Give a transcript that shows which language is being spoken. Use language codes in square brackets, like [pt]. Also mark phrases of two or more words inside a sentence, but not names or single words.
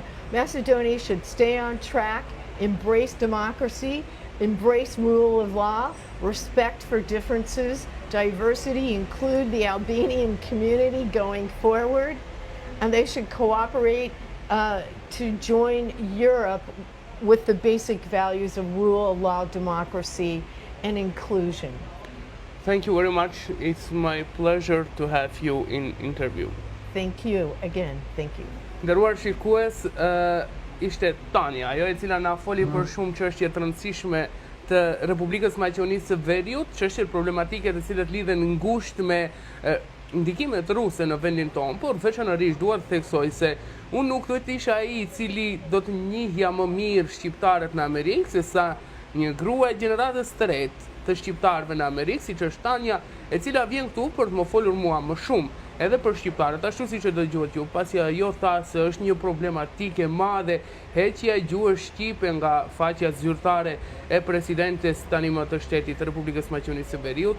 [en] Macedonia should stay on track, embrace democracy, embrace rule of law, respect for differences, diversity, include the Albanian community going forward, and they should cooperate to join Europe with the basic values of rule of law, democracy, and inclusion. Thank you very much. It's my pleasure to have you in interview. Thank you again. Thank you. [sq] Nderuar shikues, ishte Tanya, ajo e cila na foli për shumë çështje të rëndësishme të Republikës Maqedonisë së Veriut, çështje problematike të cilat lidhen ngushtë me ndikimet ruse në vendin tonë, por veçanërisht dua të theksoj se unë nuk duhet të isha ai i cili do të njihja më mirë shqiptarët në Amerikë se sa një grua e gjeneratës së tretë të shqiptarëve në Amerikë, siç është Tanya, e cila vjen këtu për të më folur mua më shumë edhe për shqiptarët, ashtu siç e dëgjuat ju, pasi ajo tha se është një problematikë e madhe heqja e gjuhës shqipe nga faqja zyrtare e presidentes tani më të shtetit të Republikës Maqedonisë së Veriut.